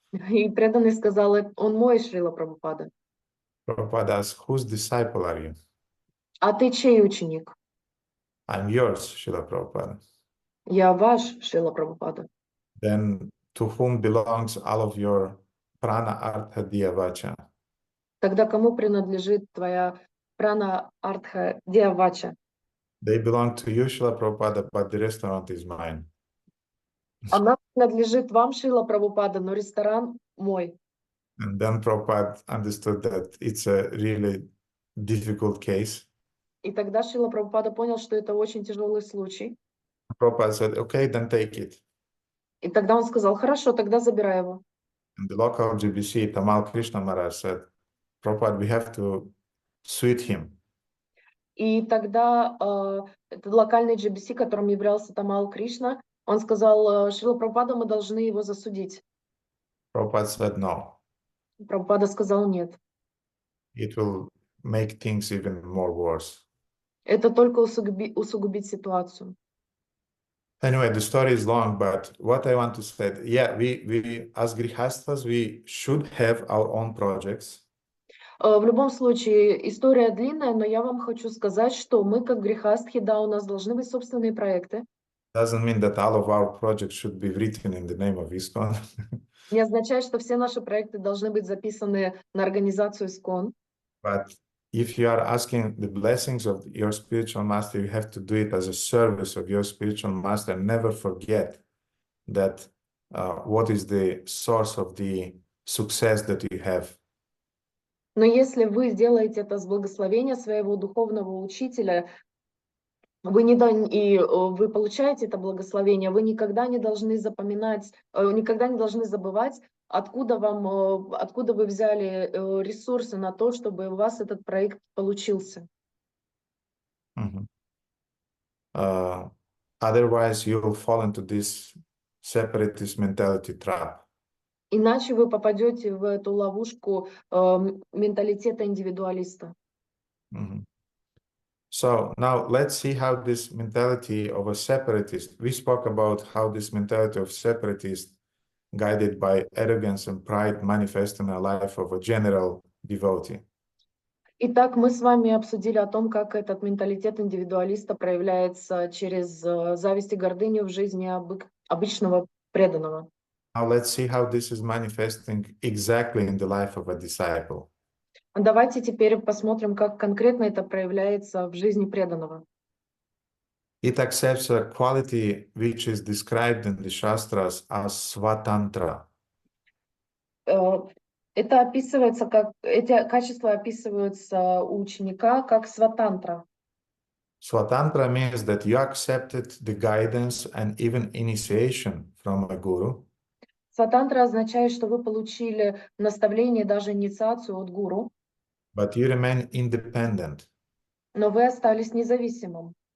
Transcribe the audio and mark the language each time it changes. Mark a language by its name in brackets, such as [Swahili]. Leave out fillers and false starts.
[Russian] И преданный сказал, он мой, Шрила Прабхупада. [English] Prabhupada asked, whose disciple are you? [Russian] А ты чей ученик? [English] I'm yours, Srila Prabhupada. [Russian] Я ваш, Шрила Прабхупада. [English] Then to whom belongs all of your prana artha diya vacha? [Russian] Тогда кому принадлежит твоя прана артха диавача? [English] They belong to you, Srila Prabhupada, but the restaurant is mine. [Russian] Она принадлежит вам, Шрила Прабхупада, но ресторан мой. [English] And then Prabhupada understood that it's a really difficult case. [Russian] И тогда Шрила Прабхупада понял, что это очень тяжелый случай. [English] Prabhupada said, okay, then take it. [Russian] И тогда он сказал, хорошо, тогда забирай его. [English] And the local GBC, Tamal Krishna Maharaj, said, Prabhupada, we have to sweet him. [Russian] И тогда этот локальный GBC, которым являлся Тамал Кришна, он сказал, Шрила Прабхупада, мы должны его засудить. [English] Prabhupada said, no, [Russian] Прабхупада сказал, нет. [English] it will make things even more worse. [Russian] Это только усугубит ситуацию. [English] Anyway, the story is long, but what I want to say, yeah, we as grihastas, we should have our own projects. [Russian] В любом случае, история длинная, но я вам хочу сказать, что мы, как грехастхи, да, у нас должны быть собственные проекты. [English] Doesn't mean that all of our projects should be written in the name of ISKCON. [Russian] Не означает, что все наши проекты должны быть записаны на организацию ИСКОН. [English] But if you are asking the blessings of your spiritual master, you have to do it as a service of your spiritual master. Never forget that what is the source of the success that you have. [Russian] Но если вы сделаете это с благословения своего духовного учителя, вы получаете это благословение, вы никогда не должны запоминать, никогда не должны забывать, откуда вы взяли ресурсы на то, чтобы у вас этот проект получился. [English] Otherwise, you will fall into this separatist mentality trap. [Russian] Иначе вы попадете в эту ловушку менталитета индивидуалиста. [English] So now let's see how this mentality of a separatist, we spoke about how this mentality of separatist guided by arrogance and pride manifests in the life of a general devotee. [Russian] Итак, мы с вами обсудили о том, как этот менталитет индивидуалиста проявляется через зависть и гордыню в жизни обычного преданного. [English] Now let's see how this is manifesting exactly in the life of a disciple. [Russian] Давайте теперь посмотрим, как конкретно это проявляется в жизни преданного. [English] It accepts a quality which is described in the Shastras as svatantra. [Russian] Это описывается как, эти качества описываются у ученика как сватантра. [English] Svatantra means that you accepted the guidance and even initiation from a guru. [Russian] Сватантра означает, что вы получили наставление, даже инициацию от гуру, [English] But you remain independent, [Russian] но вы остались независимым,